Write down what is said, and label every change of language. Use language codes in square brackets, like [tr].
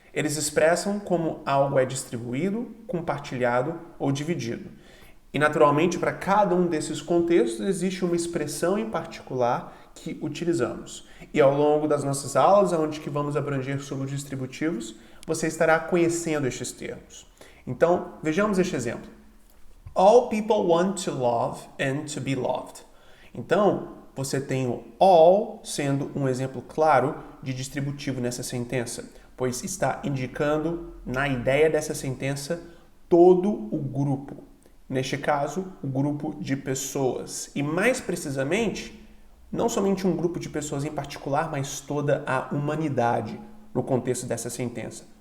[pt] Eles expressam como algo é distribuído, compartilhado ou dividido. E, naturalmente, para cada um desses contextos, existe uma expressão em particular que utilizamos. E ao longo das nossas aulas, onde que vamos abranger sobre os distributivos, você estará conhecendo estes termos. Então, vejamos este exemplo. [en] All people want to love and to be loved. [pt] Então, você tem o all sendo um exemplo claro de distributivo nessa sentença, pois está indicando, na ideia dessa sentença, todo o grupo. Neste caso, o grupo de pessoas. E mais precisamente, não somente um grupo de pessoas em particular, mas toda a humanidade no contexto dessa sentença.